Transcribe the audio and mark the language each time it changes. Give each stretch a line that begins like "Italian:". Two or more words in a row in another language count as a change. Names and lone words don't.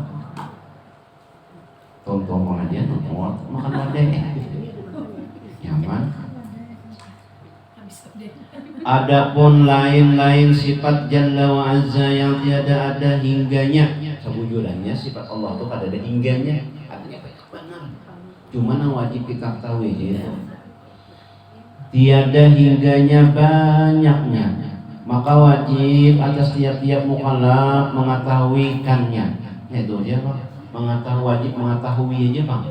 Indonesian: Tong-tong aja nongol makan wadah. Nyaman. Adapun lain-lain sifat
Arabic: Jalla wa Azza
Indonesian: yang tiada ada hingganya, sebujurannya sifat Allah itu kada ada hingganya. Artinya benar. Cuman yang wajib kita tahu ya, tiada hingganya banyaknya, maka wajib atas tiap-tiap mukallaf mengetahuikannya. Itu dia Pak, wajib mengetahui aja Pak.